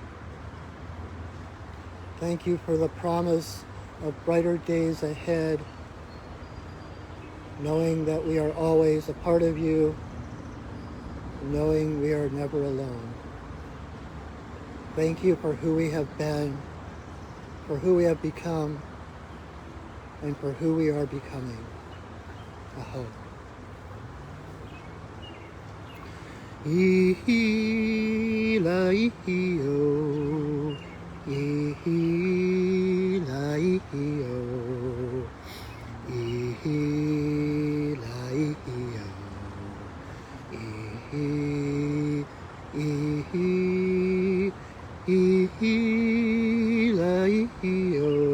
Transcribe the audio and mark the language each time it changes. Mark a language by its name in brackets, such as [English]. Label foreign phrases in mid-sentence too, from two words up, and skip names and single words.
[English] Thank you for the promise of brighter days ahead, knowing that we are always a part of you, knowing we are never alone. Thank you for who we have been, for who we have become, and for who we are becoming. Aho. Ihi-la-ihi-o, ihi-la-ihi-o, ihi-la-ihi-o, ihi-la-ihi-o,